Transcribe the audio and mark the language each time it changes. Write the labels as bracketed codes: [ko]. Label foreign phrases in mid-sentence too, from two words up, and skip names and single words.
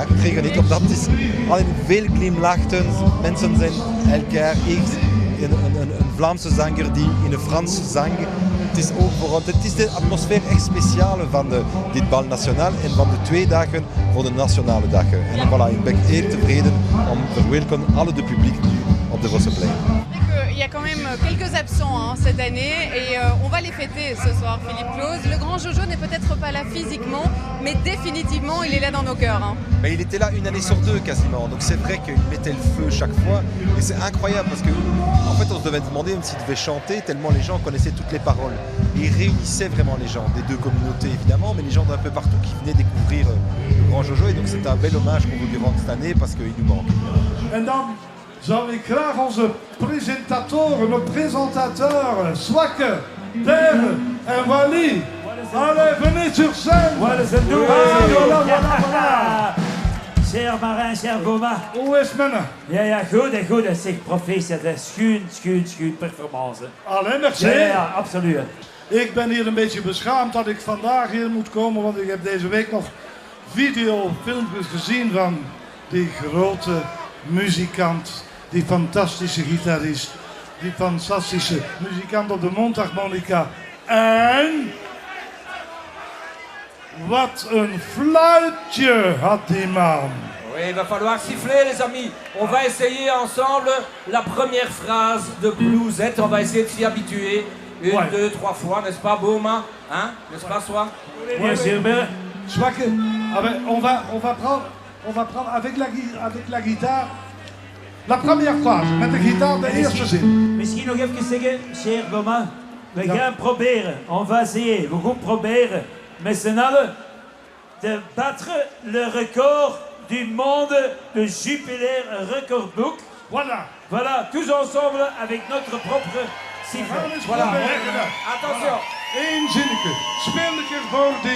[nl] Het regent niet, omdat het is alleen veel glimlachten. Mensen zijn elkaar eerst een Vlaamse zanger die in het Frans zang. Het is ook voor ons, het is de atmosfeer echt speciale van dit Bal Nationaal en van de 2 dagen voor de nationale dagen. En voilà, ik ben heel tevreden om te verwelkomen alle de publiek nu op de Vosseplein. [fr] Il y a quand même quelques absents hein, cette année et on va les fêter ce soir, Philippe Close. Le grand Jojo n'est peut-être pas là physiquement, mais définitivement il est là dans nos cœurs. Hein. Mais il était là une année sur 2 quasiment, donc c'est vrai qu'il mettait le feu chaque fois et c'est incroyable parce que en fait on se devait demander même s'il devait chanter tellement les gens connaissaient toutes les paroles. Et il réunissait vraiment les gens, des 2 communautés évidemment, mais les gens d'un peu partout qui venaient découvrir le grand Jojo et donc c'est un bel hommage qu'on veut lui rendre cette année parce qu'il nous manque. [nl] En dan zou ik graag onze presentatoren, [fr] nos présentateurs, Swakke, Terre en Wally. Allez, venez sur scène. Voilà. Cher Marin, cher Boma. [nl] Hoe is men? Ja, goed. Zeg, proficiat. Schuun performance. Allee, merci. Ja, absoluut. Ik ben hier een beetje beschaamd dat ik vandaag hier moet komen, want ik heb deze week nog videofilmpjes gezien van die grote muzikant, die fantastische gitarist, die fantastische muzikant op de mondharmonica. En wat een fluitje had die man. [fr] Oui, il va falloir siffler les amis. On va essayer ensemble la première phrase de Bluesette. On va essayer de s'y habituer. 1, 2, 3 fois, n'est-ce pas Boma? Hein? N'est-ce pas Swa? Bien sûr, bien. Swakke, on va prendre avec la guitare la première phrase, [nl] met de gitaar de eerste zin. Misschien nog even zeggen, cher Boma. We gaan proberen, [fr] on va essayer, [nl] we gaan proberen met z'n allen [fr] de battre le record du monde [nl] de Jupiler Record Book. [fr] Voilà, tous ensemble avec notre propre sifflet. Voilà. Attention. [nl] 1 zinnetje. Speel een keer voor, Dirk.